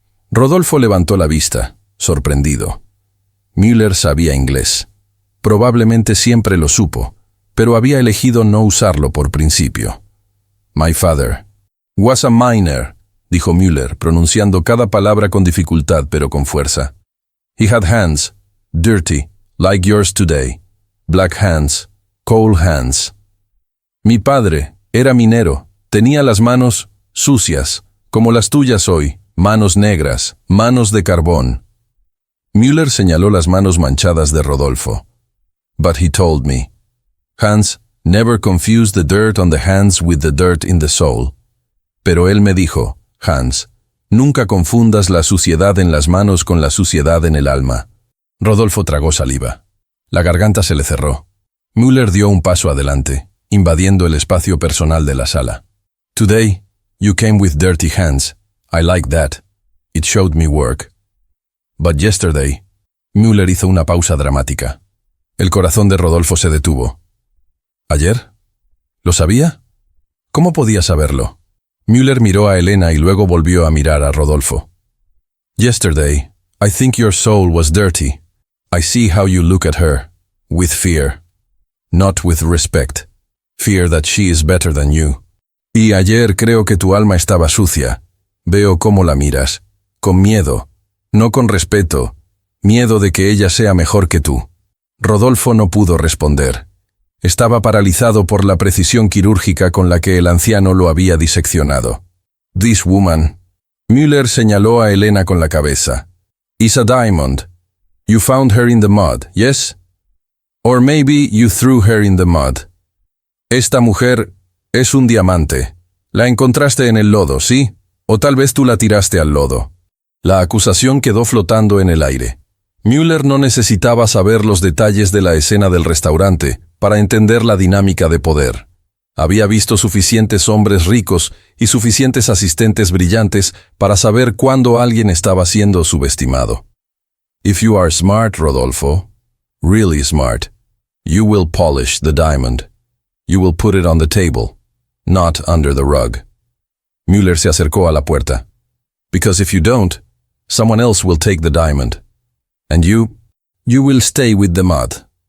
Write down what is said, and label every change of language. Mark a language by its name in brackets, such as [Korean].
[Spanish] Rodolfo levantó la vista, sorprendido. Müller sabía inglés. Probablemente siempre lo supo, pero había elegido no usarlo por principio. [English] «My father was a miner», [Spanish] dijo Müller, pronunciando cada palabra con dificultad pero con fuerza. [English] «He had hands, dirty, like yours today. Black hands, cold hands». [Spanish] «Mi padre era minero, tenía las manos sucias, como las tuyas hoy, manos negras, manos de carbón». Müller señaló las manos manchadas de Rodolfo. [English] «But he told me, Hans, never confuse the dirt on the hands with the dirt in the soul». [Spanish] Pero él me dijo, «Hans, nunca confundas la suciedad en las manos con la suciedad en el alma». Rodolfo tragó saliva. La garganta se le cerró. Müller dio un paso adelante, invadiendo el espacio personal de la sala. [English] «Today, you came with dirty hands. I like that. It showed me work. But yesterday». [Spanish] Müller hizo una pausa dramática. El corazón de Rodolfo se detuvo. ¿Ayer? ¿Lo sabía? ¿Cómo podía saberlo? Müller miró a Elena y luego volvió a mirar a Rodolfo. [English] «Yesterday, I think your soul was dirty. I see how you look at her, with fear. Not with respect. Fear that she is better than you. [Spanish] Y ayer creo que tu alma estaba sucia. Veo cómo la miras. Con miedo. No con respeto. Miedo de que ella sea mejor que tú». Rodolfo no pudo responder. Estaba paralizado por la precisión quirúrgica con la que el anciano lo había diseccionado. [English] «This woman», Müller [Spanish] señaló a Elena con la cabeza, [English] «is a diamond. You found her in the mud, yes? Or maybe you threw her in the mud. [Spanish] Esta mujer es un diamante. La encontraste en el lodo, ¿sí? O tal vez tú la tiraste al lodo». La acusación quedó flotando en el aire. Müller no necesitaba saber los detalles de la escena del restaurante para entender la dinámica de poder. Había visto suficientes hombres ricos y suficientes asistentes brillantes para saber cuándo alguien estaba siendo subestimado. [English] «If you are smart, Rodolfo, really smart, you will polish the diamond. You will put it on the table, not under the rug». [Spanish] Müller se acercó a la puerta. [English] «Because if you don't, someone else will take the diamond. And you will stay with the mud».